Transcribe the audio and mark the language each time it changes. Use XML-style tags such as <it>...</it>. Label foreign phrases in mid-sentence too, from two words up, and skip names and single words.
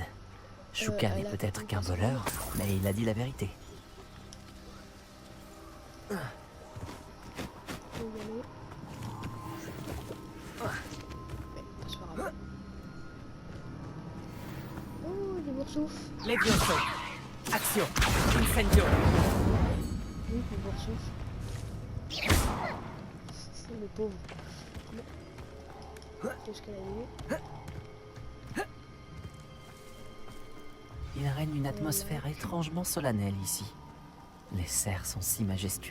<fr>Chouka n'est peut-être qu'un voleur, mais il a dit la vérité. Oh, des boursoufles. Levioso. Action. Incendio. Oui, des boursoufles. C'est le pauvre. Qu'est-ce qu'elle a dit? Il règne une atmosphère étrangement solennelle ici. Les cerfs sont si majestueux.</fr>